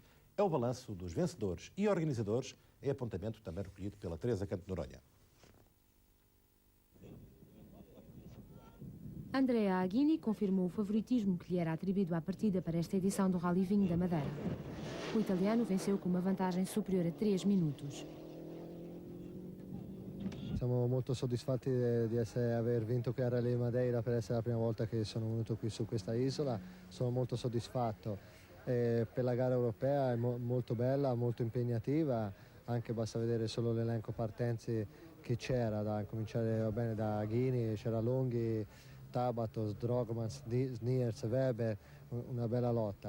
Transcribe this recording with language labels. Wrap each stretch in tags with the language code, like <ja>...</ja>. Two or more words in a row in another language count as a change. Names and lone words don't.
<pt>É o balanço dos vencedores e organizadores, é apontamento também recolhido pela Teresa Canto Noronha. Andrea Aguini confirmou o favoritismo que lhe era atribuído à partida para esta edição do Rally Vinho da Madeira. O italiano venceu com uma vantagem superior a 3 minutos.</pt> <it>Siamo molto soddisfatti di aver vinto qui a Rally Madeira per essere la prima volta che sono venuto qui su questa isola. Sono molto soddisfatto. Per la gara europea è molto bella, molto impegnativa, anche basta vedere solo l'elenco partenze che c'era, da cominciare bene da Aghini, c'era Longhi, Tabato, Drogman, Sniers, Weber, una bella lotta.</it>